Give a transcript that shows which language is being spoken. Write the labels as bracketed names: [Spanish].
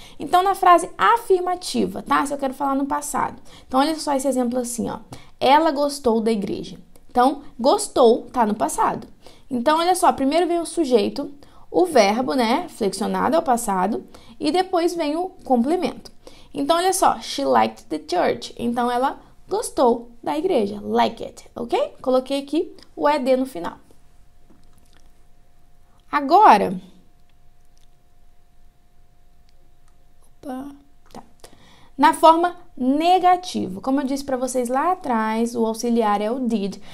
[Portuguese] Então na frase afirmativa, tá? Se eu quero falar no passado. Então olha só esse exemplo assim, ó. Ela gostou da igreja. Então, gostou tá no passado. Então, olha só, primeiro vem o sujeito, o verbo, né, flexionado ao passado, e depois vem o complemento. Então, olha só, [English] she liked the church. [Portuguese] Então, ela gostou da igreja, like it, ok? Coloquei aqui o ED no final. Agora, na forma negativa, como eu disse para vocês lá atrás, o auxiliar é o did.